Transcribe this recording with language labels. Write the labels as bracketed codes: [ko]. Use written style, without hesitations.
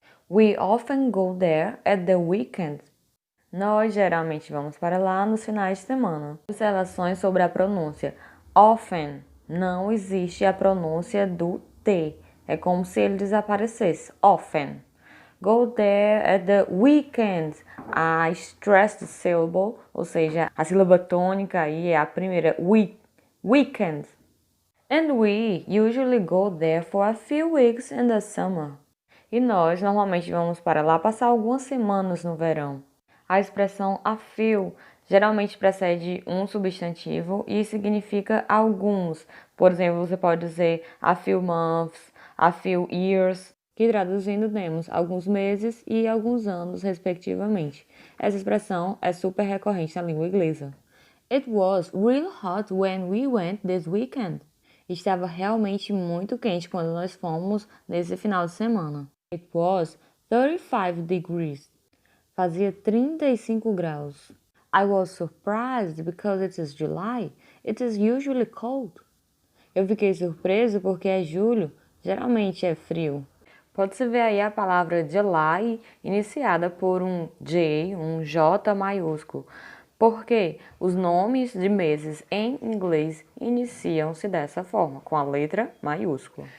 [en] We often go there at the weekend. [pt] Nós geralmente vamos para lá nos finais de semana. Observações sobre a pronúncia. Often. Não existe a pronúncia do T. É como se ele desaparecesse. Often. [en] Go there at the weekend. A stressed syllable, [pt] ou seja, a sílaba tônica aí é a primeira. [en] Weekend. And we usually go there for a few weeks in the summer. [pt] E nós normalmente vamos para lá passar algumas semanas no verão. A expressão a few geralmente precede um substantivo e significa alguns. Por exemplo, você pode dizer [en] a few months, a few years, [pt] que traduzindo temos alguns meses e alguns anos, respectivamente. Essa expressão é super recorrente na língua inglesa. [en] It was real hot when we went this weekend. [pt] Estava realmente muito quente quando nós fomos nesse final de semana. [en] It was 35 degrees. [pt] Fazia 35 graus. [en] I was surprised because it is July. It is usually cold. [pt] Eu fiquei surpreso porque é julho, geralmente é frio. Pode-se ver aí a palavra July iniciada por um J, um J maiúsculo. Porque os nomes de meses em inglês iniciam-se dessa forma, com a letra maiúscula.